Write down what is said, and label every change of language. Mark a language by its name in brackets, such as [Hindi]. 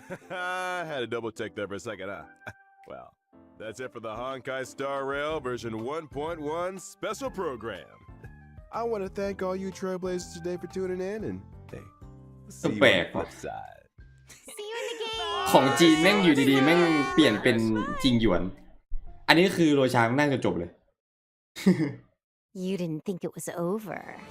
[English] I had to double check there for a second, huh? Well, that's it for the Honkai Star Rail version 1.1 special program. I want to thank all you trailblazers today for tuning in, and hey, see you on the flip side. See you in the game. [Thai] ของจีนแม่งอยู่ดีๆแม่งเปลี่ยนเป็นจริงหยวนอันนี้คือโรชางนั่งจนจบเลย [English] You didn't think it was over.